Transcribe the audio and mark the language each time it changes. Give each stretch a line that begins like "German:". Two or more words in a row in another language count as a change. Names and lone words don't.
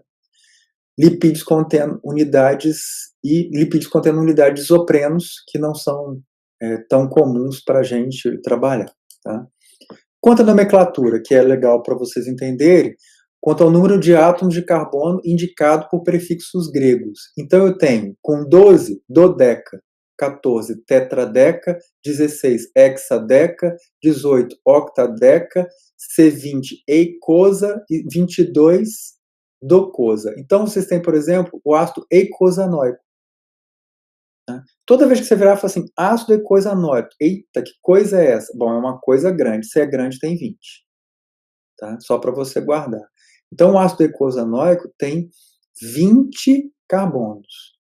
Portuguese: Lipídios contendo unidades isoprenos, que não são tão comuns para a gente trabalhar. Tá? Quanto à nomenclatura, que é legal para vocês entenderem, quanto ao número de átomos de carbono indicado por prefixos gregos. Então eu tenho, com 12, dodeca, 14, tetradeca, 16, hexadeca, 18, octadeca, C20, eicosa e 22, docosa. Então vocês têm, por exemplo, o ácido eicosanoico. Tá? Toda vez que você virar e falar assim, ácido eicosanoico, eita, que coisa é essa? Bom, é uma coisa grande, se é grande tem 20. Tá? Só para você guardar. Então o ácido eicosanoico tem 20 carbonos.